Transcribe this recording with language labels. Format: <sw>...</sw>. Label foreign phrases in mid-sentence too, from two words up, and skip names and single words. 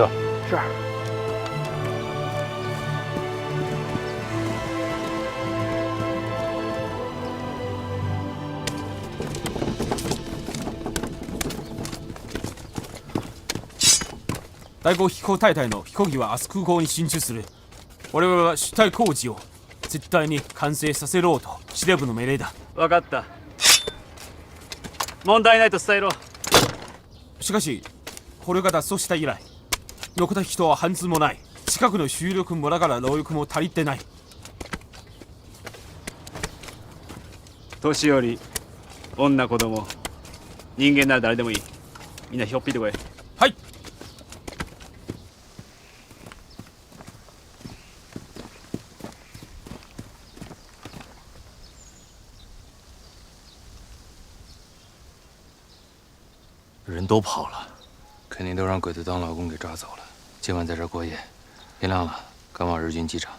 <zh>是。</zh> <ja>第5 飛行隊隊の飛行機は明日空港に進駐する。我々は主体工事を絶対に完成させろと司令部の命令だ。分かった。問題ないと伝えろ。しかし捕虜が脱走した以来残った人は半数もない。近くの主力村から労力も足りてない。年寄り、女、子供、人間なら誰でもいい。みんなひょっぴいてこい。はい。</ja> <zh>人都跑了，肯定都让鬼子当劳工给抓走了。今晚在这儿过夜，天亮了赶往日军机场。</zh>